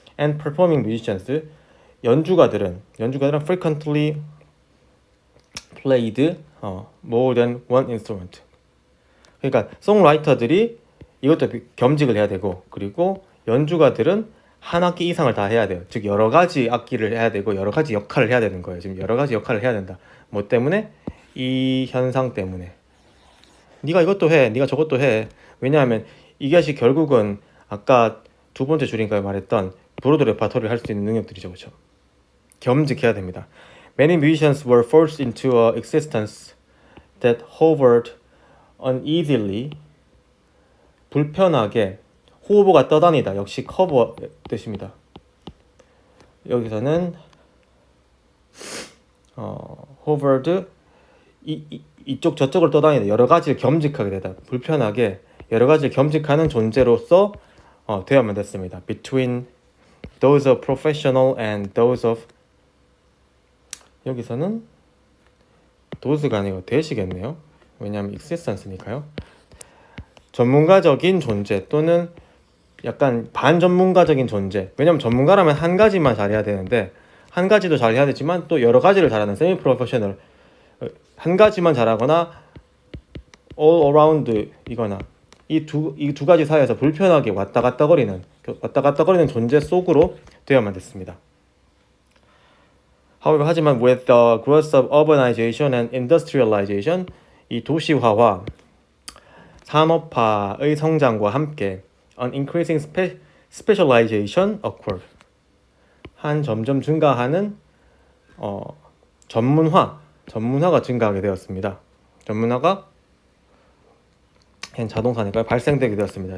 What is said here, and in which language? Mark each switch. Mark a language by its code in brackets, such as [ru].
[en] And performing musicians, [ko] 연주가들은 [en] frequently played more than one instrument. [ko] 그러니까 송라이터들이 이것도 겸직을 해야 되고, 그리고 연주가들은 한 악기 이상을 다 해야 돼요. 즉 여러 가지 악기를 해야 되고 여러 가지 역할을 해야 되는 거예요. 지금 여러 가지 역할을 해야 된다. 뭐 때문에? 이 현상 때문에. 네가 이것도 해, 네가 저것도 해. 왜냐하면 이것이 결국은 아까 두 번째 줄인가에 말했던 브로드 레퍼토리를 할 수 있는 능력들이죠. 그렇죠? 겸직해야 됩니다. [en] Many musicians were forced into a existence that hovered uneasily. [ko] 불편하게 후보가 떠다니다. 역시 커버 뜻입니다. 여기서는 hovered, 이쪽 저쪽을 떠다니다. 여러 가지를 겸직하게 되다. 불편하게 여러 가지를 겸직하는 존재로서 되어야만 됐습니다. [en] Between those of professional and those of, [ko] 여기서는 those가 아니고 that이겠네요. 왜냐하면 existence니까요. 전문가적인 존재 또는 약간 반전문가적인 존재. 왜냐면 전문가라면 한 가지만 잘해야 되는데 한 가지도 잘해야 되지만 또 여러 가지를 잘하는 세미 프로페셔널, 한 가지만 잘하거나 all around 이거나 이 두 가지 사이에서 불편하게 왔다 갔다 거리는 존재 속으로 되어야만 됐습니다. [en] However, [ko] 하지만 [en] with the growth of urbanization and industrialization, [ko] 이 도시화와 산업화의 성장과 함께 [en] an increasing specialization occurred. [ko] 점점 증가하는 전문화가 증가하게 되었습니다. 전문화가 자동사니까요. 발생되게 되었습니다.